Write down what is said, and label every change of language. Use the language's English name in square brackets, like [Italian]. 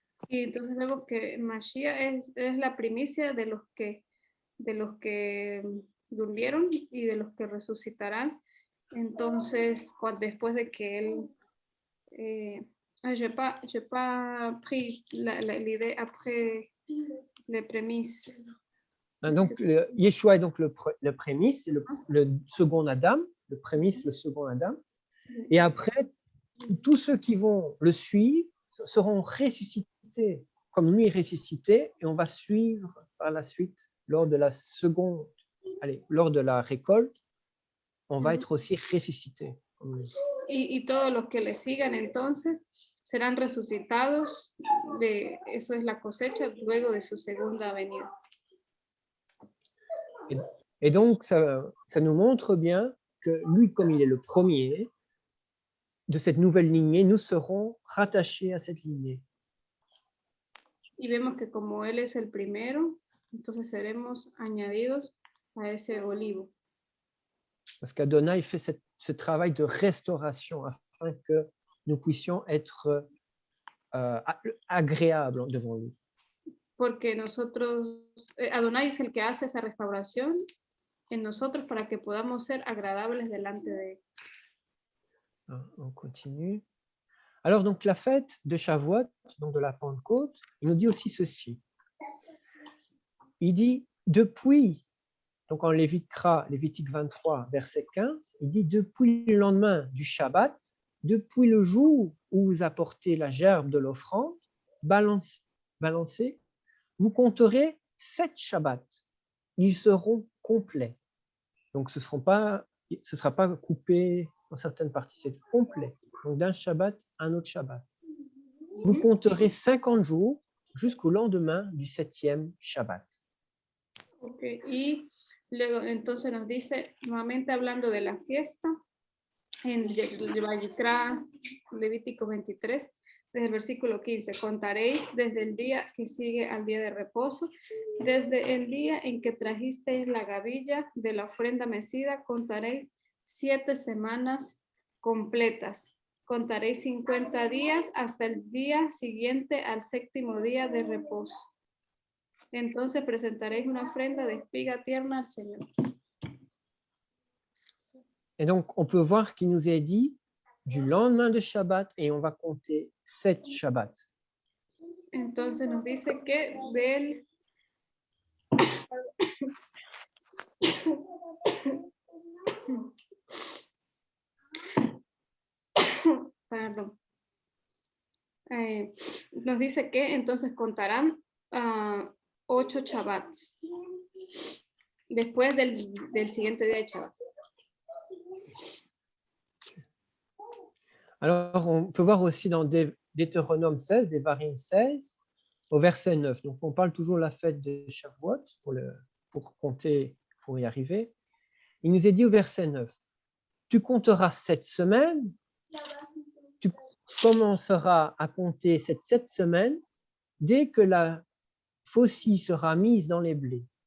[Spanish] Y entonces vemos que Mashiach es la primicia de los que de los que durmieron y de los que resucitarán. Entonces, después de que él... [French] j'ai pas pris l'idée après les prémices. Donc, Yeshua est donc le prémisse, le second Adam, le prémisse, le second Adam. Et après, tous ceux qui vont le suivre seront ressuscités, comme lui est ressuscité, et on va suivre par la suite, lors de la seconde, lors de la récolte, on va être aussi ressuscité. [Spanish] Y todos los que le sigan entonces serán resucitados, eso es la cosecha, luego de su segunda venida. [French] Et donc, ça nous montre bien que lui, comme il est le premier de cette nouvelle lignée, nous serons rattachés à cette lignée. [Spanish] Y vemos que como él es el primero, entonces seremos añadidos a ese olivo. [French] Parce qu'Adonai fait ce travail de restauration afin que nous puissions être agréables devant lui. [Spanish] Porque nosotros, Adonai es el que hace esa restauración en nosotros para que podamos ser agradables delante de él. [French] On continue. Alors, donc, la fête de Shavuot, donc de la Pentecôte, il nous dit aussi ceci. Il dit, depuis, donc en Lévitique 23, verset 15, il dit, depuis le lendemain du Shabbat, depuis le jour où vous apportez la gerbe de l'offrande, balancez, vous compterez 7 Shabbats. Ils seront complets. Donc, ce ne sera pas coupé en certaines parties, c'est complet. Donc, d'un Shabbat à un autre Shabbat. Vous compterez 50 jours jusqu'au lendemain du 7e Shabbat. [Spanish] Ok, y luego entonces nos dice, nuevamente hablando de la fiesta, en Vayikra, Levítico 23, desde el versículo 15, contaréis desde el día que sigue al día de reposo, desde el día en que trajisteis la gavilla de la ofrenda mecida, contaréis 7 semanas completas. Contaréis 50 días hasta el día siguiente al 7º día de reposo. Entonces presentaréis una ofrenda de espiga tierna al Señor. [French] Et donc, on peut voir qu'il nous est dit du lendemain de Shabbat et on va compter 7 Shabbats. [Spanish] Entonces nos dice que del... Perdón. Nos dice que entonces contarán 8 Shabbats después del siguiente día de Shabbat. [French] Alors, on peut voir aussi dans Deutéronome 16, Devarim 16, au verset 9. Donc, on parle toujours de la fête de Shavuot pour compter, pour y arriver. Il nous est dit au verset 9, tu compteras 7 semaines, tu commenceras à compter cette 7 semaines dès que la faucille sera mise dans les blés.